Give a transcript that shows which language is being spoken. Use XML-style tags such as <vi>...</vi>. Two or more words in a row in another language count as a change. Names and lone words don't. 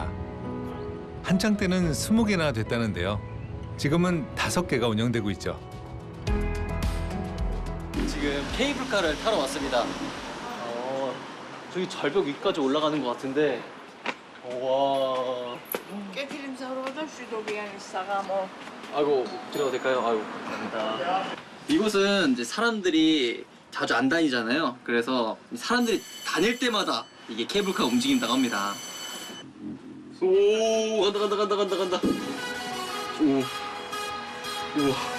<ko>한창 때는 20개나 됐다는데요. 지금은 5개가 운영되고 있죠. 지금 케이블카를 타러 왔습니다. 저기 절벽 위까지 올라가는 것 같은데. 와.</ko> <ka>კეთილი მზავრობა და შვიდობიანი საღამო.</ka> <ko>아이고 들어가도 될까요? 아이고 감사합니다. 이곳은 이제 사람들이 자주 안 다니잖아요. 그래서 사람들이 다닐 때마다 이게 케이블카 움직인다고 합니다. 오 간다. 오 우와.</ko>